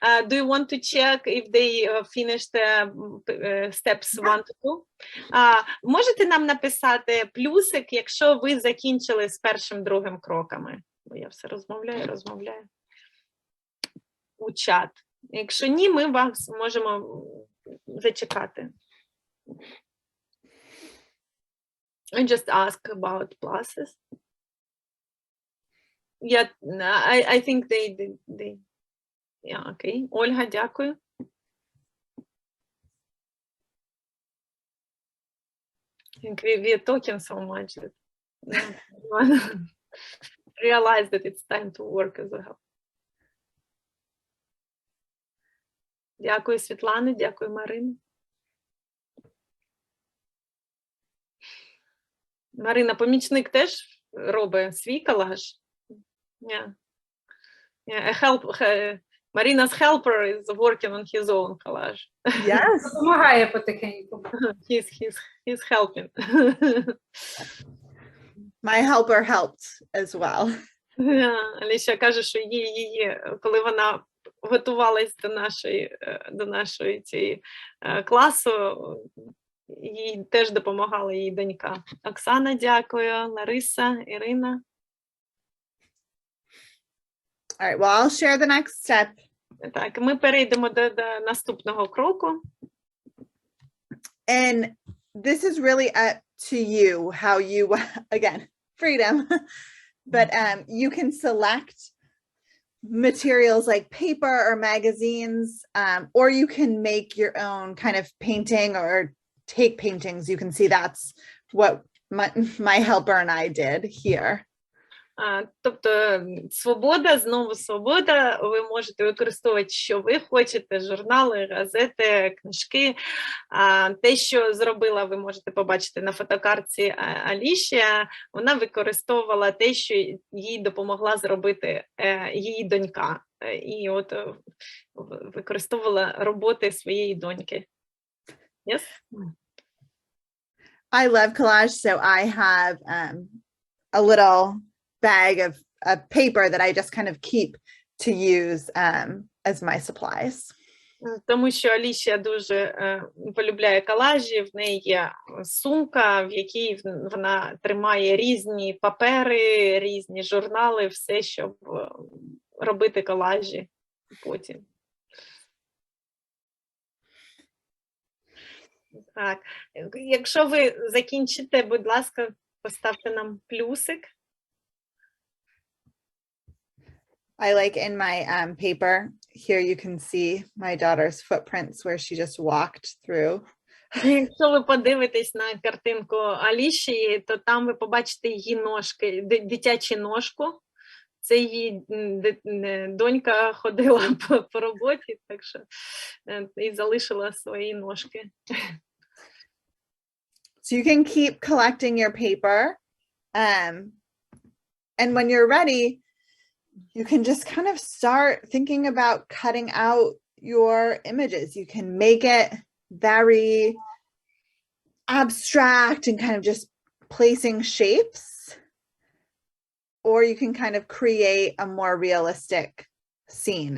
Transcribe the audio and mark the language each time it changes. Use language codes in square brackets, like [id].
[en] Do you want to check if they finished steps 1 to 2? [uk] Можете нам написати плюсик, якщо ви закінчили з першим, другим кроками? Бо я все розмовляю. У чат. Якщо ні, ми вас можемо зачекати. [en] I just ask about pluses. Yeah, I think they yeah, okay. [uk] Ольга, дякую. [en] I think we're talking so much that realize that it's time to work as well. [uk] Дякую, Світлана, дякую, Марина. Марина, помічник теж робить свій колаж. Yeah. [en] Yeah, Marina's helper is working on his own collage. Yes. [uk] Допомагає потихеньку. [en] He's helping. My helper helped as well. [uk] Аліша каже, що її, коли вона готувалась до нашої цієї класу, їй теж допомагала її донька. Оксана, дякую. Лариса, Ірина. [en] All right, well, I'll share the next step. [uk] Так, ми перейдемо до наступного кроку. [en] And this is really up to you, how you, again, freedom, but you can select materials like paper or magazines, or you can make your own kind of painting or take paintings. You can see that's what my helper and I did here. [uk] Тобто свобода, знову свобода, ви можете використовувати, що ви хочете, журнали, газети, книжки. Те, що зробила, ви можете побачити на фотокартці Алішія, вона використовувала те, що їй допомогла зробити її донька. І от використовувала роботи своєї доньки. [en] Yes? I love collage, so I have a little bag of paper that I just kind of keep to use as my supplies. [uk] Тому що Аліша дуже полюбляє колажі, в неї є сумка, в якій вона тримає різні папери, різні журнали, все, щоб робити колажі потім. Так, якщо ви закінчите, будь ласка, поставте нам плюсик. [en] I like in my paper, here you can see my daughter's footprints where she just walked through. [uk] Якщо ви подивитесь на картинку Аліші, то там ви побачите її ножки, дитячу ножку. Це її донька ходила по роботі, так що і залишила свої ножки. [en] So you can keep collecting your paper. And when you're ready, you can just kind of start thinking about cutting out your images. You can make it very abstract and kind of just placing shapes, or you can kind of create a more realistic scene.